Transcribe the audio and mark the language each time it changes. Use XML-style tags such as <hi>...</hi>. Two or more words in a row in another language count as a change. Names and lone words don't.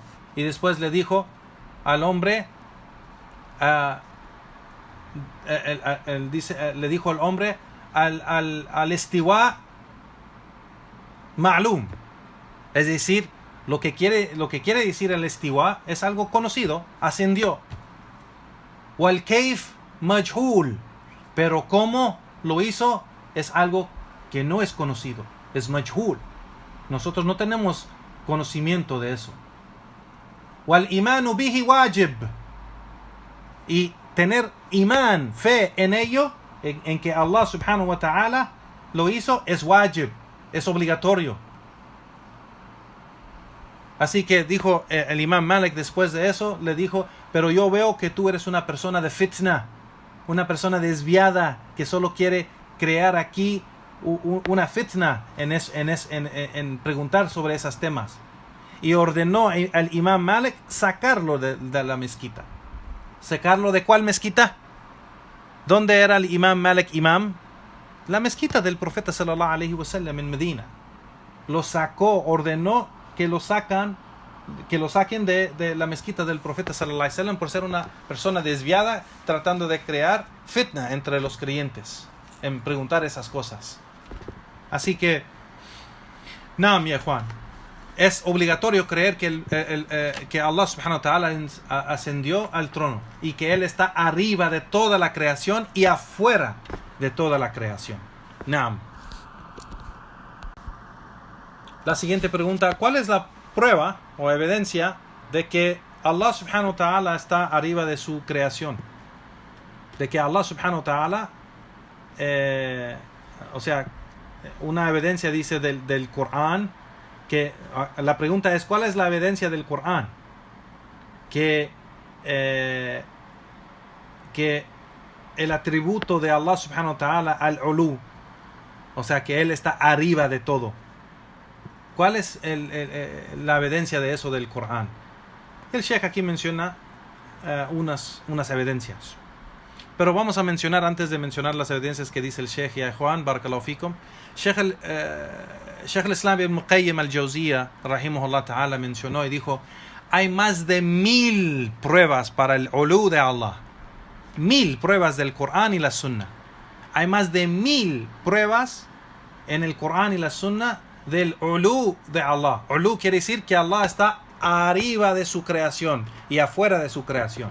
<es>Y después le dijo al hombre, le dijo al hombre,</es> <ar>الاستواء معلوم.</ar> <es>Es decir, lo que quiere decir el istiwa es algo conocido, ascendió.</es> <ar>والكيف مجهول,</ar> <es>pero cómo lo hizo es algo que no es conocido, es majhul. Nosotros no tenemos conocimiento de eso.</es> <ar>والإيمان به واجب,</ar> <es>y tener imán, fe en ello, en que Allah</es> <ar>سبحانه وتعالى</ar> <es>lo hizo, es wajib, es obligatorio. Así que dijo el Imam Malik después de eso, le dijo, pero yo veo que tú eres una persona de fitna, una persona desviada que solo quiere crear aquí una fitna en preguntar sobre esos temas. Y ordenó al Imam Malik sacarlo de la mezquita. ¿Sacarlo de cuál mezquita? ¿Dónde era el Imam Malik imam? La mezquita del profeta</es> <ar>صلى الله عليه وسلم</ar> <es>en Medina. Lo sacó, ordenó que lo saquen de la mezquita del profeta</es> <ar>صلى الله عليه وسلم</ar> <es>por ser una persona desviada tratando de crear fitna entre los creyentes en preguntar esas cosas. Así que no, mi Juan, es obligatorio creer que Allah</es> <ar>سبحانه وتعالى</ar> <es>ascendió al trono y que Él está arriba de toda la creación y afuera de toda la creación. Naam. La siguiente pregunta, ¿cuál es la prueba o evidencia de que Allah</es> <ar>سبحانه وتعالى</ar> <es>está arriba de su creación? De que Allah</es> <ar>سبحانه وتعالى,</ar> <es>o sea, una evidencia dice del Corán, que la pregunta es, ¿cuál es la evidencia del Corán? Que el atributo de Allah</es> <ar>سبحانه وتعالى</ar> <es>al-ulu, o sea, que Él está arriba de todo. ¿Cuál es la evidencia de eso del Corán? El Sheikh aquí menciona unas evidencias. Pero vamos a mencionar, antes de mencionar las evidencias que dice el Sheikh ya Juan,</es> <ar>بارك الله فيكم,</ar> <es>Sheikh al-Islam ibn Qayyim al-Jawziyya,</es> <ar>رحمه الله تعالى,</ar> <es>mencionó y dijo, hay más de 1000 pruebas para el ulu de Allah. 1000 pruebas del Corán y la Sunna. Hay más de 1000 pruebas en el Corán y la Sunna del ulu de Allah. Ulu quiere decir que Allah está arriba de su creación y afuera de su creación.</es>